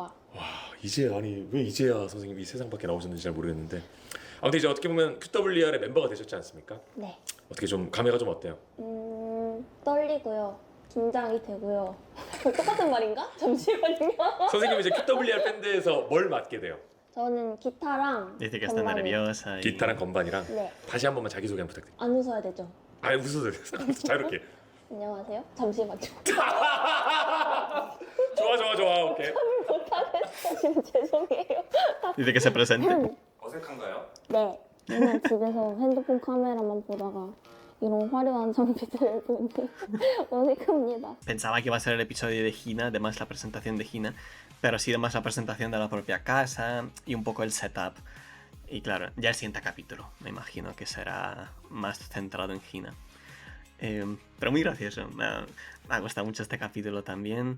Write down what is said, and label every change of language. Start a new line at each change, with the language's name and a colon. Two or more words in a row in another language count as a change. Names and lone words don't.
Korean: 와 이제 아니 왜 이제야 선생님이 세상 밖에 나오셨는지 잘 모르겠는데 아무튼 이제 어떻게 보면 QWER의 멤버가 되셨지 않습니까? 네. 어떻게 좀 감회가 좀 어때요? 떨리고요. 긴장이 되고요. 똑같은 말인가? 잠시만요. 선생님이 이제 QWER 밴드에서 뭘 맡게 돼요? 저는 기타랑
Spanish: Dice que está
Korean: 건반이요.
Spanish: nerviosa. y-
Korean: 기타랑 건반이랑 네. 다시 한 번만 자기소개 한번 부탁드립니다. 안 웃어야 되죠. 아니 웃어도 돼요. 자유롭게. 안녕하세요. 잠시만요. 좋아 오케이. 못하겠어요. 죄송해요.
Spanish: Dice que se presente.
Korean: 어색한가요? 네. 맨날 집에서 핸드폰 카메라만 보다가 이런 화려한 장비들을 보니 어색합니다.
Spanish: Pensaba que iba a ser el episodio de Hina, además la presentación de Hina, pero ha sido más la presentación de la propia casa y un poco el setup. Y claro, ya el siguiente capítulo, me imagino que será más centrado en Hina. Pero muy gracioso, me ha gustado mucho este capítulo también.